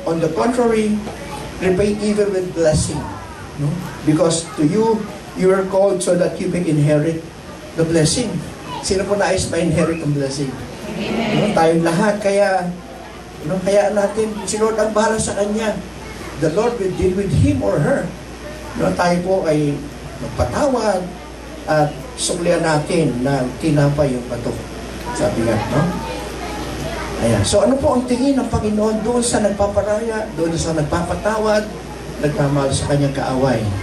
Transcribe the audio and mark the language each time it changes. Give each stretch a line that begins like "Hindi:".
English: On the contrary, repay evil with blessing. No? Because to you, you are called so that you may inherit the blessing.
Filipino: Sino po nais ma-inherit ang blessing? No? Tayong lahat. Kaya No? Kaya natin, si Lord ang bahala sa kanya.
English: The Lord will deal with him or her. No?
Filipino: Tayo po ay magpatawad at suklian natin na tinapay yung bato. Sabi nga, no? Ayan. So ano po ang tingin ng Panginoon doon sa nagpaparaya, doon sa nagpapatawad, nagmamahal sa kanyang kaaway?